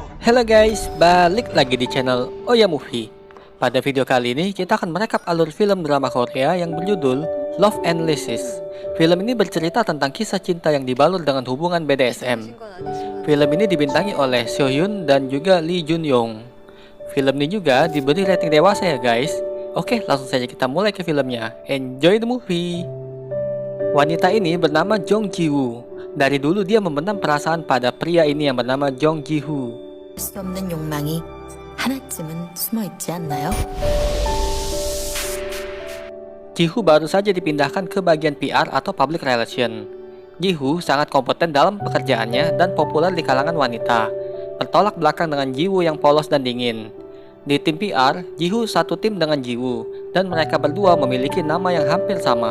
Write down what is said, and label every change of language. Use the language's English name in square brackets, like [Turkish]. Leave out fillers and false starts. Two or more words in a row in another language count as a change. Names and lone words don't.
[Indonesian] Halo guys, balik lagi di channel Oya Movie. Pada video kali ini kita akan merekap alur film drama Korea yang berjudul Love and Leashes. Film ini bercerita tentang kisah cinta yang dibalut dengan hubungan BDSM. Film ini dibintangi oleh Seo Hyun dan juga Lee Jun Young. Film ini juga diberi rating dewasa ya guys. Oke, langsung saja kita mulai ke filmnya. [English] Enjoy the movie. [Indonesian] Wanita ini bernama Jong Ji Woo. Dari dulu dia memendam perasaan pada pria ini yang bernama Jong Ji Hoo. [Korean] 수 없는 욕망이 하나쯤은 숨어 있지 않나요? [Indonesian] Ji-Hoo baru saja dipindahkan ke bagian PR atau [English] Public Relation. [Indonesian] Ji-Hoo sangat kompeten dalam pekerjaannya dan populer di kalangan wanita, bertolak belakang dengan Ji-Woo yang polos dan dingin. Di tim PR, Ji-Hoo satu tim dengan Ji-Woo, dan mereka berdua memiliki nama yang hampir sama.